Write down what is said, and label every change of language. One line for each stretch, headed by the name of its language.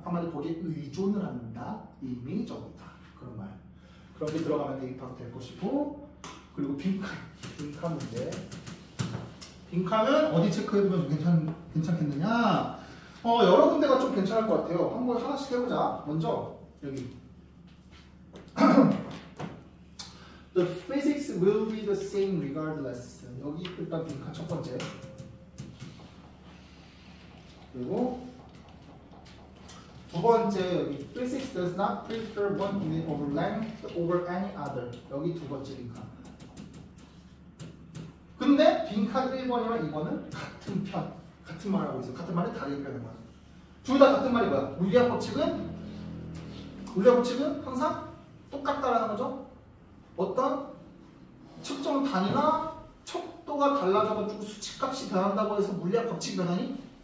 Korean: 한마디로 거기에 의존을 한다. 임의적이다. 그런 말. 그런 게 들어가면 대입합 될 것이고, 그리고 빈칸 문제. 빈칸은 어디 체크해보면 괜찮겠느냐? 여러 군데가 좀 괜찮을 것 같아요. 한번 하나씩 해보자. 먼저 여기
English: The physics will be the same regardless.
Korean: 여기 일단 빈칸 첫 번째. 그리고 두 번째 여기
English: Physics does not prefer one unit over length over any other.
Korean: 여기 두 번째 빈칸. 근데 빈칸 1번이랑 2번은 같은 편, 같은 말을 하고 있어요. 같은 말을 다르게 표현한 거야. 둘 다 같은 말이 뭐야? 물리학 법칙은 항상 똑같다라는 거죠. 어떤 측정 단위나 척도가 달라져가지고 수치값이 변한다고 해서 물리학 법칙이 변하니?